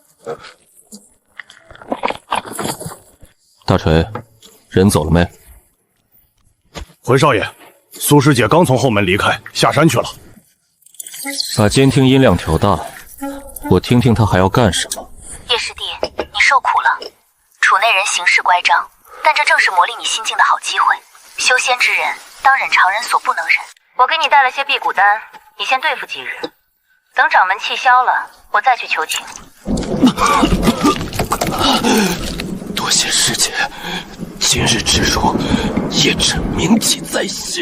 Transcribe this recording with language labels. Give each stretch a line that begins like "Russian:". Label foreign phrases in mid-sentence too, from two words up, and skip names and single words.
Chinese: 大錘，人走了沒？回少爺，蘇師姐剛從後門離開，下山去了。把監聽音量調大，我聽聽他還要幹什麼。葉師弟，你受苦了。 楚內人行事乖張，但这正是磨礪你心境的好机会。修仙之人，当忍常人所不能忍。我给你带了些辟谷丹，你先对付几日，等掌门气消了，我再去求情。多谢师姐，今日之辱，叶辰铭记在心。